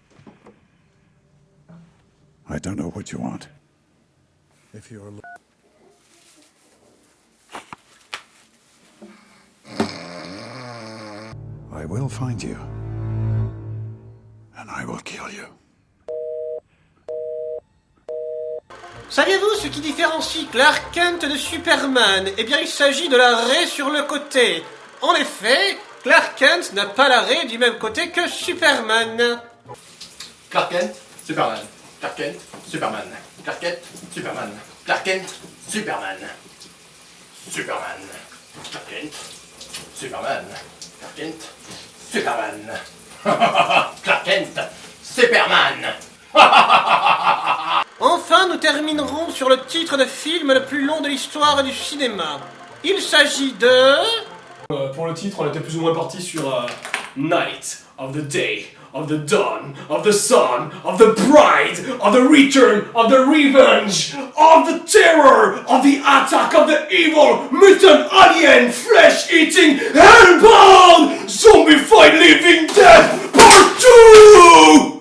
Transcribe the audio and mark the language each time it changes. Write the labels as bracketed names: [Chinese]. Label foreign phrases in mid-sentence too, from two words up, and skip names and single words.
[English] I don't know what you want. If you're... I will find you. And I will kill you. [French] Saviez-vous ce qui différencie Clark Kent de Superman? Eh bien, il s'agit de la raie sur le côté. En effet, Clark Kent n'a pas la raie du même côté que Superman. Clark Kent, Superman. Clark Kent, Superman. Clark Kent, Superman. Clark Kent, Superman. Superman. Clark Kent, Superman. Clark Kent, Superman. Clark Kent, Superman. Enfin, nous terminerons sur le titre de film le plus long de l'histoire du cinéma. Il s'agit de... Pour le titre, on était plus ou moins parti sur Night of the Day, of the Dawn, of the Sun, of the Bride, of the Return, of the Revenge, of the Terror, of the Attack of the Evil, Mutant Alien, Flesh-Eating, Hellbound, Zombified Living Death, Part 2!